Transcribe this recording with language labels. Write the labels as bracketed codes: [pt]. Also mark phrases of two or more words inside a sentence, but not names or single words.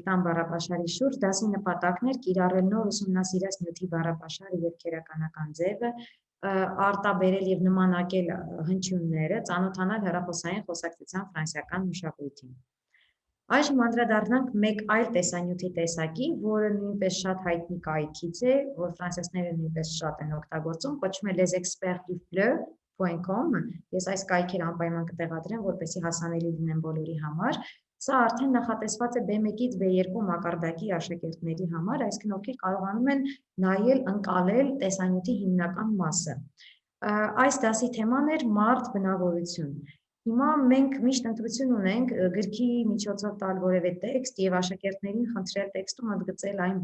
[hy] տան բառապաշարի շուրջ, դասի նպատակն էր կիրառել նոր ուսումնասիրած նյութի բառապաշարը եւ քերականական ձևը, արտաբերել եւ նմանակել հնչյունները, ծանոթանալ հեռախոսային խոսակցության ֆրանսիական մշակույթին։ Այժմ անդրադառնանք մեկ այլ տեսանյութի տեսակի, որը նույնպես շատ հայտնի կայքից է, որ ֆրանսիացիները նույնպես շատ են օգտագործում, կոչվում է les experts du fleu.com, ես այս կայքերը անպայման կտեղադրեմ, որպեսզի հասանելի լինեն բոլորի համար։ Սա արդեն նախատեսված է B1-ից B2 մակարդակի աշակերտների համար, այսինքն ովքեր կարողանում են նայել, ընկալել տեսանյութի հիմնական մասը։ Այս դասի թեման էր մարդ բնավորություն։ Հիմա մենք միշտ ընտրություն ունենք գրքի միջոցով տալ որևէ տեքստ եւ աշակերտներին խնդրել տեքստում ընդգծել այն